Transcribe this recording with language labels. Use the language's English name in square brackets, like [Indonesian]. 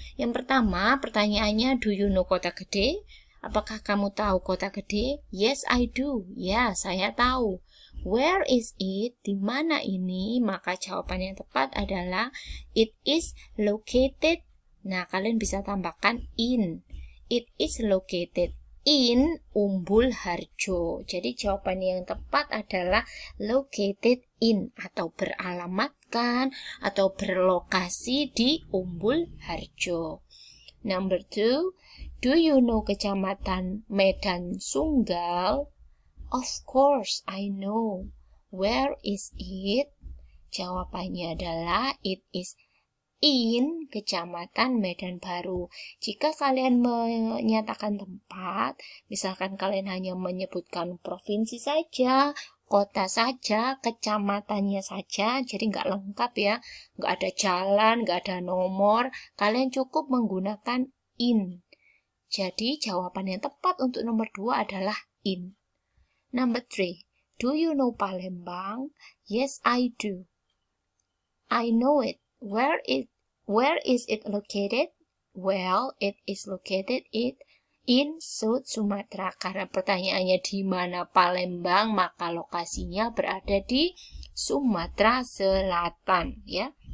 [Indonesian] Yang pertama pertanyaannya, [English] do you know Kota Gede? [Indonesian] Apakah kamu tahu Kota Gede? [English] Yes, I do. [Indonesian] Ya, saya tahu. [English] Where is it? [Indonesian] Di mana ini? Maka jawaban yang tepat adalah [English] it is located. [Indonesian] Nah, kalian bisa tambahkan in. [English] It is located in Umbul Harjo. [Indonesian] Jadi jawaban yang tepat adalah located in atau beralamatkan atau berlokasi di Umbul Harjo. [English] Number 2, do you know Kecamatan Medan Sunggal? Of course, I know. Where is it? [Indonesian] Jawabannya adalah [English] it is in Kecamatan Medan Baru. [Indonesian] Jika kalian menyatakan tempat, misalkan kalian hanya menyebutkan provinsi saja, kota saja, kecamatannya saja, jadi nggak lengkap ya, nggak ada jalan, nggak ada nomor, kalian cukup menggunakan in. Jadi jawaban yang tepat untuk nomor 2 adalah in. [English] Number 3, Do you know Palembang? Yes, I do. I know it. Where is it located? Well, it is located in South Sumatra. [Indonesian] Karena pertanyaannya di mana Palembang, maka lokasinya berada di Sumatera Selatan, ya.